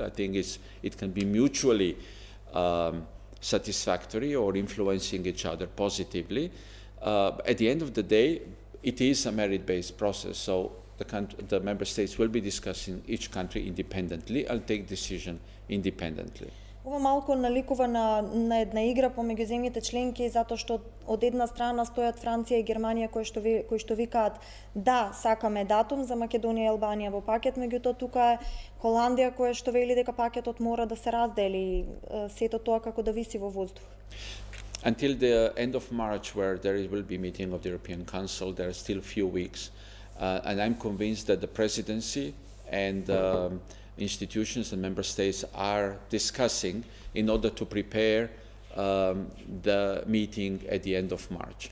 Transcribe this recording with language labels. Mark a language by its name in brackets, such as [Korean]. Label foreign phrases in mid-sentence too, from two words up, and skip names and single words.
[English] I think it can be mutually satisfactory or influencing each other positively. At the end of the day, it is a merit-based process, so the member states will be discussing each country independently and take decision independently. [Macedonian] Ова малку наликува на една игра помеѓу земјите членки, затоа што од една страна стојат Франција и Германија кои што викаат да, сакаме датум за Македонија и Албанија во пакет, меѓутоа тука е Холандија која што вели дека пакетот мора да се раздели, сето тоа како да виси во воздух. [English] Until the end of March, where there will be meeting of the European Council, there are still a few weeks, and I'm convinced that the presidency and institutions and member states are discussing in order to prepare the meeting at the end of March.